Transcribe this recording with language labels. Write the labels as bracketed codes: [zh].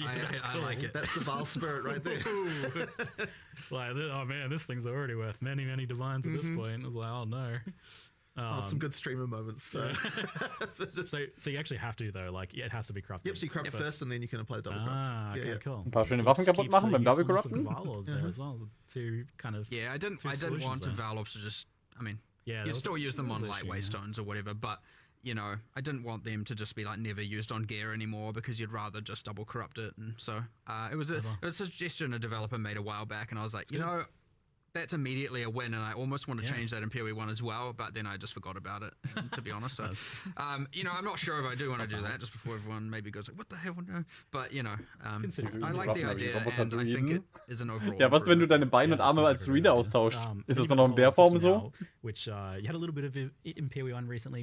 [en] I like it. That's the Val spirit right there. Like, oh man, this thing's already worth many divines at this point. I was like, oh no. Some good streamer moments. So. so you actually have to though, like it has to be crafted. Yep, so you craft first and then you can apply the double craft. Okay, cool. [de] Ein paar schöne Waffen kaputt machen beim Double Craften. [en] There as well to kind of I didn't want Valops to just. I mean, you'd still use them on like waystones or whatever, but you know, I didn't want them to just be like never used on gear anymore because you'd rather just double corrupt it. And so it was a suggestion a developer made a while back, and I was like, that's immediately a win, and I almost want to change that in PoE 1 as well, but then I just forgot about it, to be honest. So, you know, I'm not sure if I do want to do that just before everyone maybe goes like, what the hell? No. But, you know, I like the idea, and I think it is an overall. [de] Ja, was, wenn du deine Beine und Arme als Druide austauschst? Ist das dann noch in Bärform so? [en] Which you had a little bit of in PoE 1 recently.